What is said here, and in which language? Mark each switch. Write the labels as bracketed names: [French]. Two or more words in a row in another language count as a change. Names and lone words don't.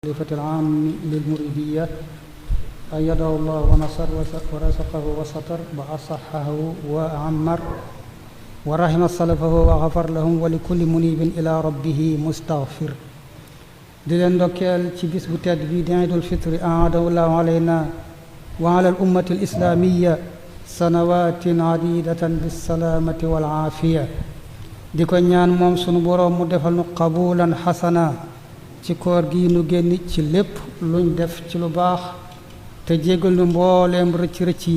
[Arabic] الخليفة العام للمريدية أيده الله ونصر ورزقه وستر وأصحه وعمر ورحم سلفه وغفر لهم ولكل منيب إلى ربه مستغفر. [Wolof] di leen ndokkeel ci bis bu tedd bi di Iidul Fitri [Arabic] أعاده الله علينا وعلى الأمة الإسلامية سنوات عديدة بالسلامة والعافية. [Wolof] di ko ñaan moom sunu boroom mu defal nu [Arabic] قبولا حسنا [Wolof] ci koor gi nu génn ci lépp luñ def ci lu baax te jéggal nu mbooleem rëcc rëcc yi.